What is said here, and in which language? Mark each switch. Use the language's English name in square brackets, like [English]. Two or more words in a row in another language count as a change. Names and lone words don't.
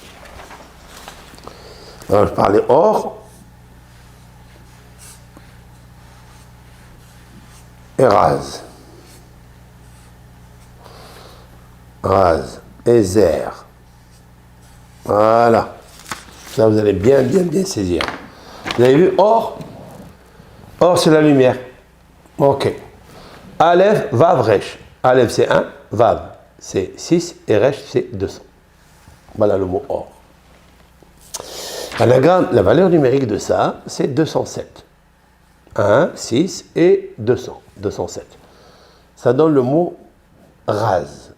[French] Alors, je parlais Or et Raz. Raz et Zer. Voilà. Ça, vous allez bien saisir. Vous avez vu Or? Or, c'est la lumière. Ok. Aleph, Vav, Resh. Aleph, c'est 1. Vav, c'est 6. Et Resh, c'est 200. Voilà le mot Or. L'anagramme, la valeur numérique de ça, c'est 207. 1, 6 et 200. 207. Ça donne le mot Raz.